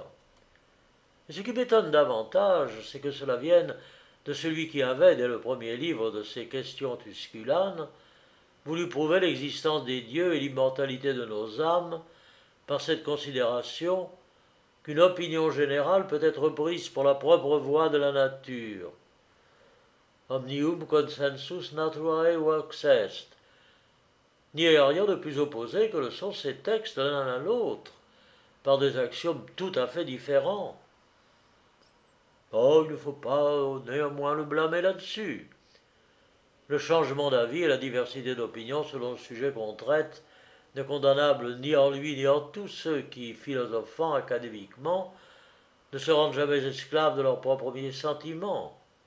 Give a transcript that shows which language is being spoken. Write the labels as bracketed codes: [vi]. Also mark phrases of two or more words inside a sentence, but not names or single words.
[fr] Et ce qui m'étonne davantage, c'est que cela vienne de celui qui avait, dès le premier livre de ses questions tusculanes, voulu prouver l'existence des dieux et l'immortalité de nos âmes par cette considération qu'une opinion générale peut être prise pour la propre voix de la nature. [la] Omnium consensus naturae vox est. [fr] Il n'y a rien de plus opposé que le sont ces textes l'un à l'autre, par des axiomes tout à fait différents. Oh, il ne faut pas néanmoins le blâmer là-dessus. Le changement d'avis et la diversité d'opinion selon le sujet qu'on traite n'est condamnable ni en lui ni en tous ceux qui, philosophant académiquement, ne se rendent jamais esclaves de leurs propres sentiments.